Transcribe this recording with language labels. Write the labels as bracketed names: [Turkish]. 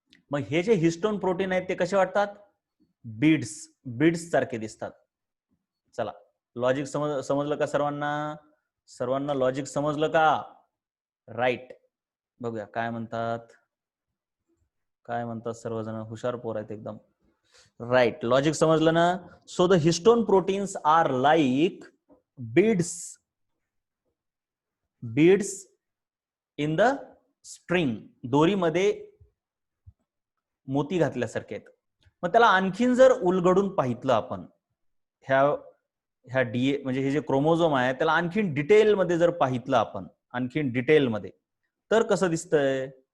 [Marathi] मग हे जे हिस्टोन प्रोटीन आहेत ते कसे वाटतात? बीड्स, बीड्स सारखे दिसतात. चला, लॉजिक समजलं का सर्वांना? सर्वांना लॉजिक समजलं का? राईट. बघूया काय म्हणतात, काय म्हणतात सर्वजण, हुशार पोर आहेत एकदम. राईट, लॉजिक समजलं ना. [English] So the histone proteins are like beads, beads in the string. [Marathi] दोरीमध्ये मोती घातल्यासारखे आहेत. मग त्याला आणखीन जर उलगडून पाहितलं आपण, ह्या ह्या डीए म्हणजे हे जे क्रोमोझोम आहे त्याला आणखीन डिटेलमध्ये जर पाहितलं आपण, आणखीन डिटेलमध्ये, तर कसं दिसतंय?